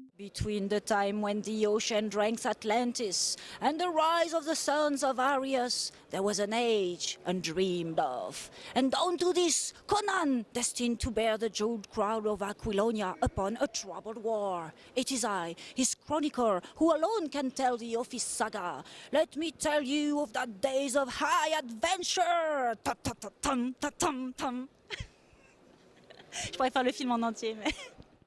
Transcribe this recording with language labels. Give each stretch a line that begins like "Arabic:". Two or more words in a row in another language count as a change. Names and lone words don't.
English: between the time when the ocean drank Atlantis and the rise of the sons of Arius, there was an age undreamed of. And down to this, Conan, destined to bear the jeweled crown of Aquilonia upon a troubled war. It is I, his chronicler, who alone can tell thee of his saga. Let me tell you of the days of high adventure. Ta ta ta tum ta tum tum.
French: Je pourrais faire le film en entier, mais...